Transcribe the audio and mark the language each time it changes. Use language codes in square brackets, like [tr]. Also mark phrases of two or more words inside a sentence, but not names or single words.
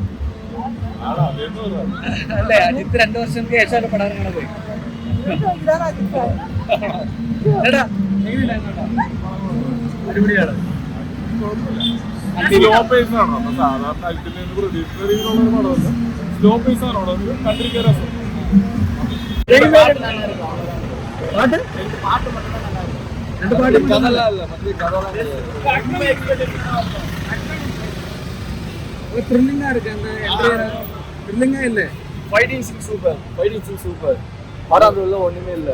[ml] അല്ലേ, അജിത്ത് 2 വർഷങ്ങൾക്ക് ശേഷമല്ലോ പടം ഇറങ്ങണത്. എടാ അടിപൊളിയാണ്. [en] slow pace [ml] ആണോ സാധാരണ പ്രതീക്ഷിക്കുന്ന രീതിയിലുള്ള പടമല്ല. [en] slow pace [ml] ആണോ കണ്ടിരിക്കാൻ രസം. [ta] த்ரில்லிங்கா இருக்கு. அந்த த்ரில்லிங்கா இல்ல. [en] fighting scene super. [ta] படம் உள்ள ஒண்ணுமே இல்ல.